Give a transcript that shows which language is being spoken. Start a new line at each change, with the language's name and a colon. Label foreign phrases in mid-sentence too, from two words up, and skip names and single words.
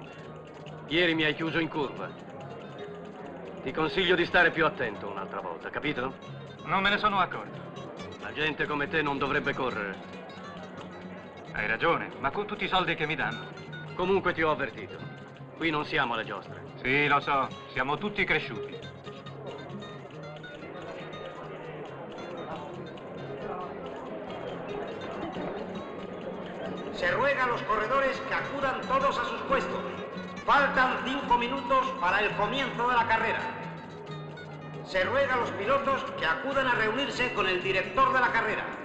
Italian: Ieri mi hai chiuso in curva. Ti consiglio di stare più attento un'altra volta, capito? Non me ne sono accorto. La gente come te non dovrebbe correre. Hai ragione, ma con tutti i soldi che mi danno. Comunque ti ho avvertito. Qui non siamo alle giostre. Sì, lo so. Siamo tutti cresciuti.
Spanish: Se ruega a los corredores que acudan todos a sus puestos. Faltan 5 minutos para el comienzo de la carrera. Se ruega a los pilotos que acudan a reunirse con el director de la carrera.